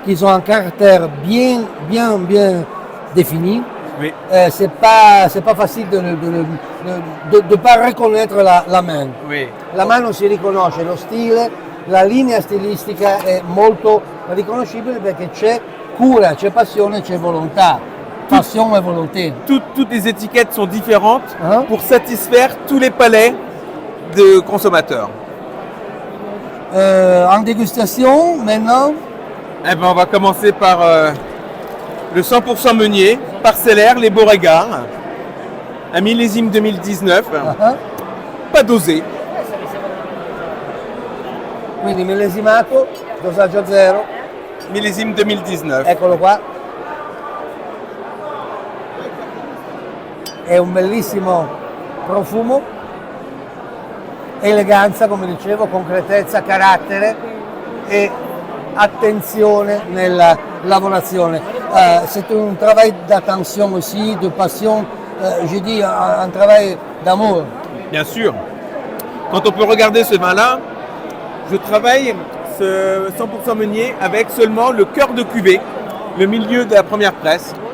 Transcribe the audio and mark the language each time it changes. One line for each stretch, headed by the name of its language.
French: qui ont un caractère bien défini. Oui. C'est pas facile de pas reconnaître la main. Oui.
Italian: La mano si riconosce, lo stile, la linea stilistica è molto riconoscibile perché c'è cura, c'è passione, c'è volontà.
French: Passion et volonté. Toutes les étiquettes sont différentes Hein? pour satisfaire tous les palais de consommateurs. En dégustation, maintenant, Eh ben, on va commencer par le 100% Meunier, parcellaire, les Beauregard, un millésime 2019, pas dosé.
Italian: quindi millesimato, dosaggio zero,
French: Millésime 2019.
Italian: eccolo qua. È un bellissimo profumo, eleganza, come dicevo, concretezza, carattere e attenzione nella lavorazione.
French: C'est un travail d'attention aussi, de passion, je dis un travail d'amour. Bien sûr. Quand on peut regarder ce vin-là, je travaille ce 100% Meunier avec seulement le cœur de cuvée, le milieu de la première presse.